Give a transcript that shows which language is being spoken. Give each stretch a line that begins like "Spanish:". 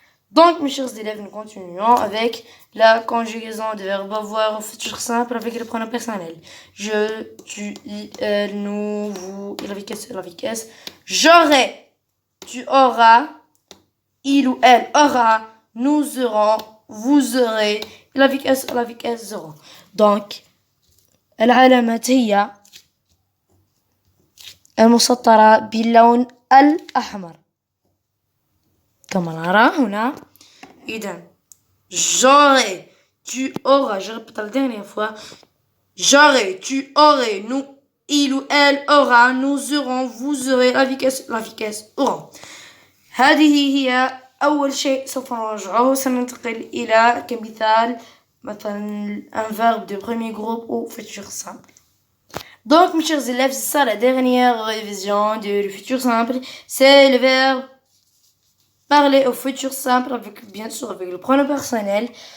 French: Donc, mes chers élèves, nous continuons avec la conjugaison de verbe avoir au futur simple avec le pronom personnel. Je, tu, il, elle, nous, vous, il avec S, elle avec S. J'aurai, tu auras, il ou elle aura, nous aurons, vous aurez, il avec S, elle avec S auront.
Arabic: Donc, العلامات هي المسطرة باللون الأحمر كما نرى هنا. إذن
French: j'aurai, tu auras, je répète la dernière fois, j'aurai, tu aurais, nous, il ou elle aura, nous aurons, vous aurez, la vitesse auront.
Arabic: هذه هي أول شيء سوف نراجعه. سننتقل إلى كمثال مثلا
French: un verbe de premier groupe au futur simple. Donc mes chers élèves, c'est ça la dernière révision du futur simple. C'est le verbe parler au futur simple avec, bien sûr, avec le pronom personnel.